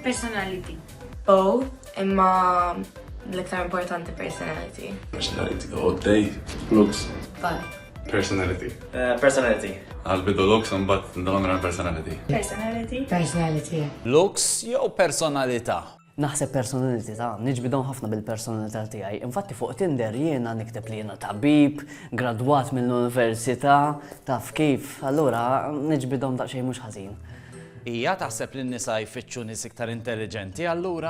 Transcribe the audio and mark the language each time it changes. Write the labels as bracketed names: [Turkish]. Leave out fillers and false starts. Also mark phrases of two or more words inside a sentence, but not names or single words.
[English] Personality. Both, [Maltese] imma l-iktar importanti personality. [English] Personality, all day. Looks. But Personality. Personality. Għal-bidu looks, but in the long run personality. Personality. personality. [Maltese] Looks jew personalità? Naħseb personalità, niġbidhom ħafna bil-personalità tiegħi. Infatti fuq Tinder jiena nikteb li jiena tabib, gradwat mill-università, taf kif, allura niġbidhom daqsxejn mhux ħażin. Hija taħseb li n-nisa jfittxu nies iktar intelligenti allura?